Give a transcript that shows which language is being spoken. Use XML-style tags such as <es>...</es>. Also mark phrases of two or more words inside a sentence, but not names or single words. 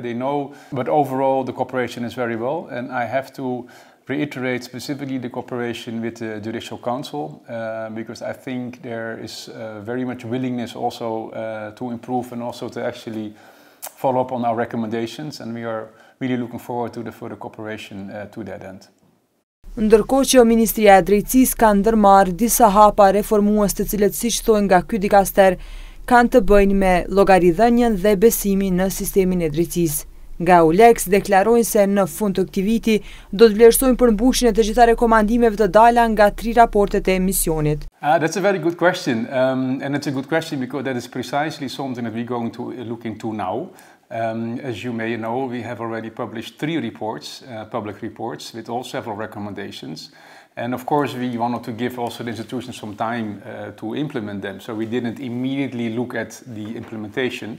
<en>They know, but overall the cooperation is very well, and I have to reiterate specifically the cooperation with the Judicial Council, because I think there is very much willingness also to improve and also to actually follow up on our recommendations, and we are really looking forward to the further cooperation to that end.</en> <sq>Ndërkohë që Ministria e Drejtësisë ka ndërmarrë disa hapa reformues të cilët, siç thonë nga ky dikaster, kanë të bëjnë me llogaridhënien dhe besimin në sistemin e drejtësisë. Nga EULEX deklarojnë se në fund të këtij viti do të vlerësojnë përmbushjen e të gjitha rekomandimeve të dala nga 3 raportet e misionit.</sq> <en>That's a very good question, and it's a good question because that is precisely something that we're going to look into now. As you may know, we have already published 3 reports, public reports, with all several recommendations. And of course, we wanted to give also the institutions some time to implement them, so we didn't immediately look at the implementation.</en>